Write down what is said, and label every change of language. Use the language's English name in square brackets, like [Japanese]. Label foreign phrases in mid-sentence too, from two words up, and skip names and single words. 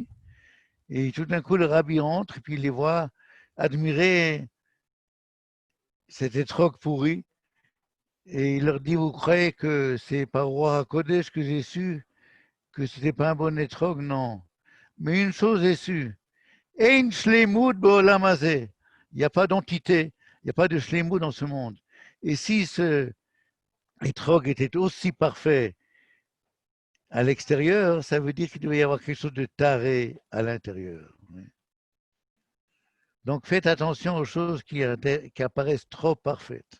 [French] Et tout d'un coup, le rabbi entre, et puis il les voit admirer cet étrog pourri. Et il leur dit, vous croyez que c'est par roi Hakodesh que j'ai su que ce n'était pas un bon étrog? Non. Mais une chose est sûre, [Hebrew] אין שלמות בעולם הזה. [French] Il n'y a pas d'entité, il n'y a pas de shleimut dans ce monde. Et si ce étrog était aussi parfait à l'extérieur, ça veut dire qu'il devait y avoir quelque chose de taré à l'intérieur. Donc faites attention aux choses qui apparaissent trop parfaites.